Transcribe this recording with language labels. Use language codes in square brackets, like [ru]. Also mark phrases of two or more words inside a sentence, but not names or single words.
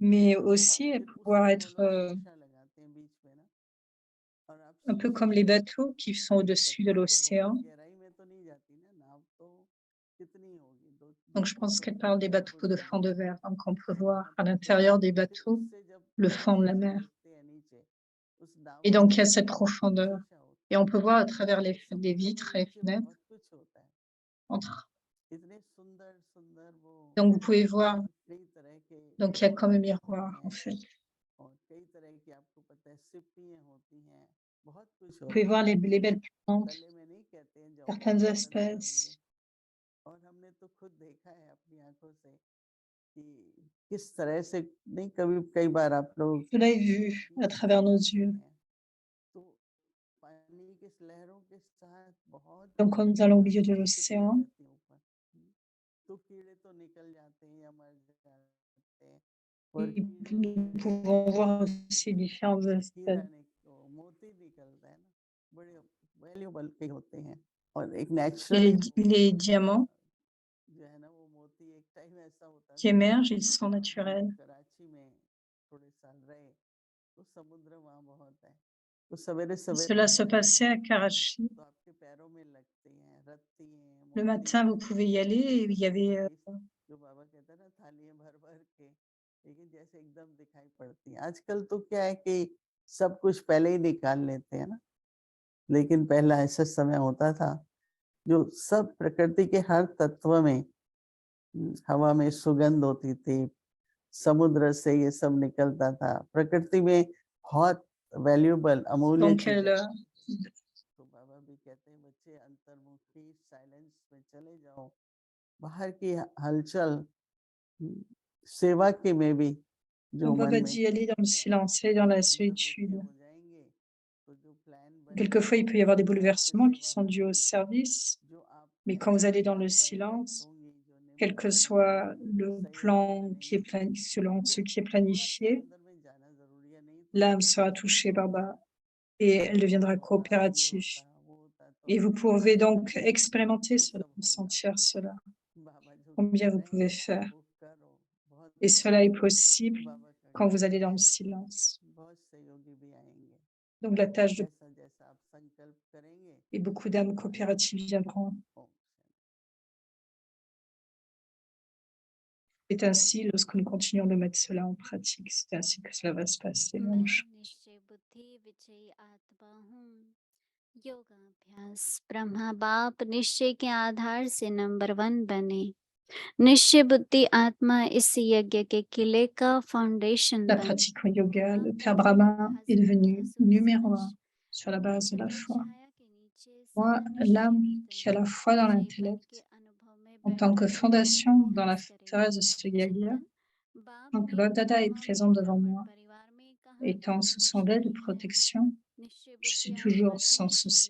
[fr] mais aussi [hi] फिर [fr] pouvoir [hi] उसमें वो [fr] être [hi] लोग शीशा लगाते हैं बीच में ना, और आप [fr] un peu [hi] शीशे [fr] comme les [hi] से [fr] bateaux qui sont [hi] देख [fr] au-dessus [hi] सकते [fr] de [hi] हो, तो बहुत [fr] l'océan. [hi] गहराई में तो नहीं जाती ना नाव, तो कितनी होगी, दो दो [fr] Donc je [hi] फुट [fr] pense qu'elle [hi] होगी, [fr] parle des [hi] 3 [fr] bateaux [hi] फुट [fr] de fond de [hi] होगी, [fr] verre. Donc on peut [hi] और [fr] voir [hi] वहां [fr] à [hi] तक चले [fr] l'intérieur des [hi] जाते, फिर [fr] bateaux [hi] उससे जब [fr] le [hi] थोड़ा [fr] fond de la [hi] गहरा [fr] mer. [hi] देखते हैं नीचे, उस नाव [fr] Et [hi] के [fr] donc il y a [hi] नीचे [fr] cette profondeur. [hi] शीशा होता [fr] Et [hi] है, [fr] on peut voir à travers [hi] और उससे [fr] les [hi] बहुत [fr] vitres et [hi] नीचे [fr] fenêtres. [hi] बहुत कुछ होता है, इतने सुंदर सुंदर वो [fr] Donc vous pouvez voir. [hi] कई तरह के [fr] Donc il y a comme un [hi] पदार्थ होते [fr] miroir en [hi] हैं, [fr] fait. [hi] और कई तरह की आपको पता है सिप्पियाँ होती हैं, बहुत कुछ [fr] Vous pouvez [hi] होता [fr] voir [hi] है, [fr] les belles plantes, [hi] तले में नहीं कहते हैं जाओ, [fr] certaines [hi] तले जाएंगे, [fr] espèces. [hi] और हमने तो खुद देखा है अपनी आंखों से कि किस तरह से, नहीं कभी कई बार आप लोग [fr] Cela est vu à [hi] बीच में [fr] travers nos [hi] जाते [fr] yeux. [hi] हैं तो पानी की लहरों के साथ बहुत [fr] Donc quand nous allons au milieu de [hi] सिप्पियाँ [fr] l'océan, [hi] रहती हैं ऊपर, तो कीड़े तो निकल जाते हैं या मर जाते हैं, और कीड़े [fr] nous [hi] निकलते [fr] pouvons [hi] हैं, [fr] voir aussi différentes [hi] हीरा [fr] espèces. [hi] मोती निकलता है ना, बड़े वैल्यूबल के होते हैं, और एक [fr] Et [hi] नेचुरली [fr] les diamants [hi] जो है ना वो मोती, एक टाइम ऐसा होता [fr] qui [hi] था, [fr] émergent, ils sont [hi] हम [fr] naturels. [hi] कराची में थोड़े साल रहे, तो समुद्र वहाँ बहुत है, तो सवेरे [fr] Et [hi] सवेरे [fr] cela se passait à Karachi. [hi] तो आपके पैरों में लगते हैं, रत्ती हैं, [fr] Le matin, vous pouvez y aller et il y avait [hi] जो बाबा कहता है ना थालियां भर भर के, लेकिन जैसे एकदम दिखाई पड़ती है। आजकल तो क्या है कि सब कुछ पहले ही निकाल लेते हैं ना, लेकिन पहला ऐसा समय होता था जो सब प्रकृति के हर तत्व में हवा में सुगंध होती थी, समुद्र से ये सब निकलता था, प्रकृति में बहुत वैल्यूएबल अमूल्य [fr] donc [hi] चीजें। [fr] elle, [hi] तो बाबा भी कहते हैं बच्चे अंतर्मुखी साइलेंस में चले जाओ, बाहर की हलचल सेवा के में भी जो [fr] donc [hi] मन [fr] Baba [hi] में [fr] dit aller dans le [hi] चलती है, [fr] silence, aller dans la [hi] अंतर्मुखी [fr] solitude. [hi] हो जाएंगे तो जो प्लान बनेंगे [fr] Quelquefois, il peut y avoir des [hi] उससे आपसे [fr] bouleversements qui [hi] सेवा [fr] sont dus au [hi] होगी, [fr] service, [hi] जो आप [fr] mais quand vous allez dans le [hi] आप पर व्यक्त [fr] silence, [hi] होंगी, जो [fr] quel que [hi] निमित्त [fr] soit [hi] बनेंगे, जो [fr] le [hi] सहयोगी [fr] plan qui est [hi] बनेंगे, [fr] selon [hi] तो [fr] ce qui est [hi] थोड़ा सा [fr] planifié, [hi] अंदर में जाना जरूरी है, नहीं तो [fr] l'âme [hi] सब [fr] sera [hi] चीजें [fr] touchée par [hi] होता [fr] Baba et elle deviendra [hi] होता ये [fr] coopérative. [hi] होता वो होता तो [fr] Et vous pouvez donc expérimenter [hi] वो [fr] cela, [hi] सब होगा। [fr] ressentir cela, [hi] बाबा जो [fr] combien [hi] कह [fr] vous [hi] रहे हैं [fr] pouvez faire. [hi] वो करो, बहुत [fr] Et cela est [hi] बढ़िया [fr] possible [hi] बाबा का [fr] quand vous [hi] कहना [fr] allez dans [hi] है, [fr] le silence. [hi] बहुत सहयोगी भी आएंगे, [fr] Donc la tâche de... [hi] जैसा जैसा आप संकल्प करेंगे [fr] Et beaucoup d'âmes [hi] वैसा [fr] coopératives viendront. [hi] ओम [fr] C'est ainsi, lorsque nous continuons de mettre cela en pratique, c'est ainsi que cela va se passer. [hi] मैं निश्चय बुद्धि विजयी आत्मा हूँ। योगाभ्यास ब्रह्मा बाप निश्चय के आधार से नंबर 1 बने। निश्चय बुद्धि आत्मा इस यज्ञ के किले का फाउंडेशन [fr] La [hi] बने। [fr] pratique en yoga, le Père Brahma est devenu numéro 1 sur la base de la foi. Moi, l'âme qui a la foi dans l'intellect, en tant que fondation dans la forteresse de ce yagya, tant que Baba-Dada est présent devant moi, étant sous son aile de protection, je suis toujours sans souci.